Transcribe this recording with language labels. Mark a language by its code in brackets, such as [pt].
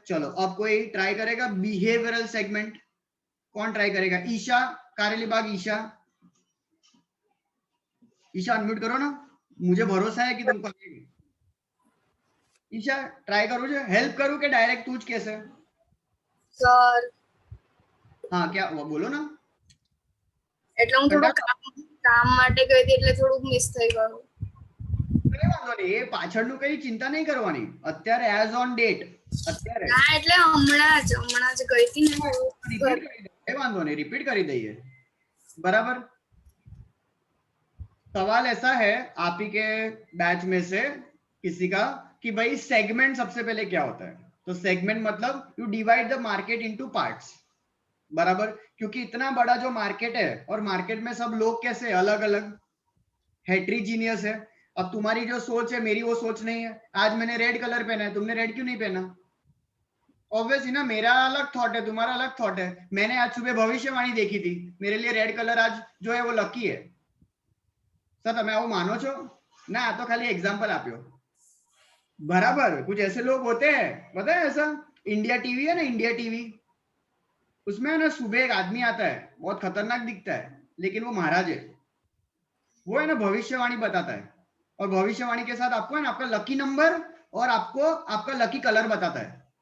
[hi] चलो अब कोई ट्राई करेगा बिहेवियरल सेगमेंट? कौन ट्राई करेगा? ईशा कारेलीबाग, ईशा अनम्यूट करो ना, मुझे भरोसा है कि तुमको आएगी। ईशा ट्राई करो, जो हेल्प करूं कि डायरेक्ट तूच कैसे? [gu] સર [hi] हाँ क्या हुआ बोलो ना। [gu] એટલે હું થોડું કામ માટે ગઈ હતી એટલે થોડું મિસ થઈ ગયું. કઈ વાંધો નહીં, એ પાછળનું કઈ ચિંતા નહીં કરવાની, અત્યારે એઝ ઓન ડેટ અત્યારે ના એટલે હમણાં જ ગઈ હતી ને. રિપીટ કરી દે, કઈ વાંધો નહીં, રિપીટ કરી દઈએ, [hi] बराबर। सवाल ऐसा है आप ही के बैच में से किसी का कि भाई सेगमेंट सबसे पहले क्या होता है? तो सेगमेंट मतलब [en] you divide the market into parts, [hi] बराबर, क्योंकि इतना बड़ा जो मार्केट है और मार्केट में सब लोग कैसे अलग अलग हेट्रीजीनियस है। अब तुम्हारी जो सोच है मेरी वो सोच नहीं है, आज मैंने रेड कलर पहना है, तुमने रेड क्यों नहीं पहना? ऑब्वियसली ना, मेरा अलग थॉट है, तुम्हारा अलग थॉट है। मैंने आज सुबह भविष्यवाणी देखी थी, मेरे लिए रेड कलर आज जो है वो लकी है। [gu] सर તમે આવું માનો છો? ના આ તો ખાલી एग्जांपल આપ્યો, बराबर। [hi] कुछ ऐसे लोग होते हैं, पता है ऐसा, इंडिया टीवी है ना, इंडिया टीवी, उसमें ना सुबह एक आदमी आता है, बहुत खतरनाक दिखता है लेकिन वो महाराज है, वो है ना भविष्यवाणी बताता है, और भविष्यवाणी के साथ आपको है ना आपका लकी नंबर और आपको आपका लकी कलर बताता है।